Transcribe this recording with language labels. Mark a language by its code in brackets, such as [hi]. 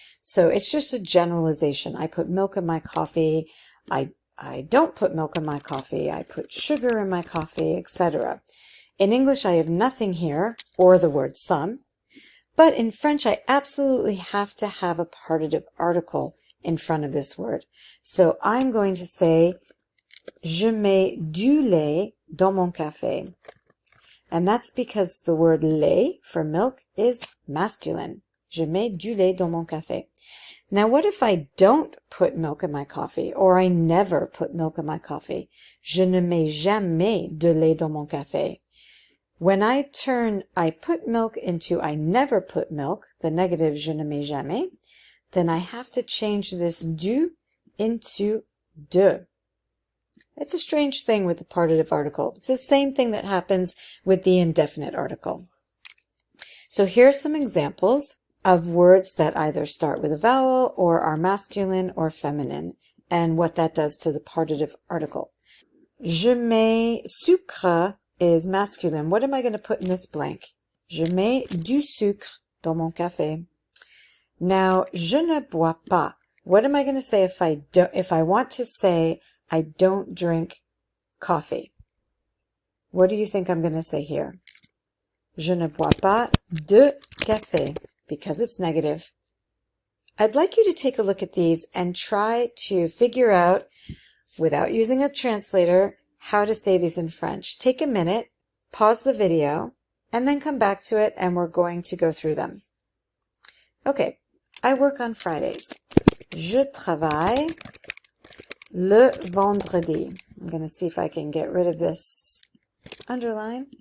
[en] So it's just a generalization. I put milk in my coffee. I don't put milk in my coffee. I put sugar in my coffee, etc. In English, I have nothing here, or the word some. But in French, I absolutely have to have a partitive article in front of this word. So I'm going to say, [fr] je mets du lait dans mon café. [en] And that's because the word lait for milk is masculine. [fr] Je mets du lait dans mon café. [en] Now, what if I don't put milk in my coffee, or I never put milk in my coffee? [fr] Je ne mets jamais de lait dans mon café. [en] When I turn I put milk into I never put milk, the negative [fr] je ne mets jamais, [en] then I have to change this du into de. It's a strange thing with the partitive article. It's the same thing that happens with the indefinite article. So here are some examples of words that either start with a vowel or are masculine or feminine, and what that does to the partitive article. Je mets sucre is masculine. What am I going to put in this blank? [fr] Je mets du sucre dans mon café. Now, je ne bois pas. [en] What am I going to say if I want to say I don't drink coffee? What do you think I'm going to say here? [fr] Je ne bois pas de café, [en] because it's negative. I'd like you to take a look at these and try to figure out, without using a translator, how to say these in French. Take a minute, pause the video, and then come back to it, and we're going to go through them. Okay, I work on Fridays. [fr] Je travaille le vendredi. [en] I'm going to see if I can get rid of this underline.